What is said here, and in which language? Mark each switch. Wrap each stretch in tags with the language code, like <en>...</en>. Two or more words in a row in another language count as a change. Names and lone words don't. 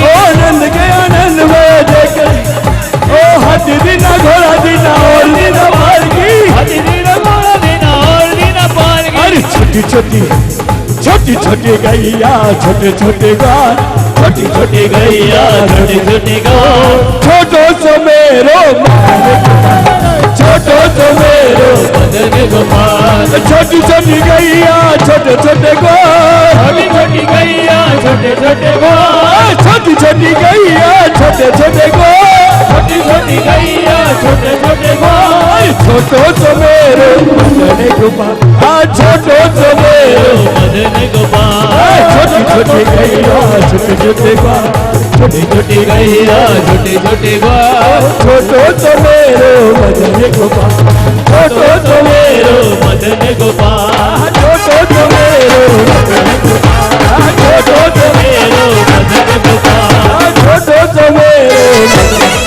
<hi>ओ नंद के आनंद भयो जय कन्हैया, ओ हट बिना घोड़ा बिना और बिना पाल की, हरि बिना घोड़ा बिना और बिना पाल की। अरे छोटी छोटी छोटी छोटी गैया, छोटे छोटे गाय, छोटी छोटी गैया छोटे छोटे गाँव,</hi> <bra>छोटो सो मेरो छोटो सो मेरो, मदन गोपाल।</bra> <hi>छोटी छोटी गैया, छोटे छोटे गाय, छोटी छोटी गैया छोटे छोटे गाँव, छोटी छोटी गैया, छोटे छोटे गाय, छोटी छोटी गैया छोटे छोटे गाँव,</hi> <bra>छोटो सो मेरो मदन गोपाल, छोटो सो मेरो, मदन गोपाल।</bra> <hi>छोटी छोटी गैया, छोटे छोटे गाय, छोटी छोटी गैया छोटे छोटे गाँव,</hi> <bra>छोटो सो मेरो मदन गोपाल, छोटो सो मेरो, मदन गोपाल। छोटो सो मेरो मदन गोपाल, छोटो सो मेरो, मदन गोपाल। छोटो सो मेरो।</bra>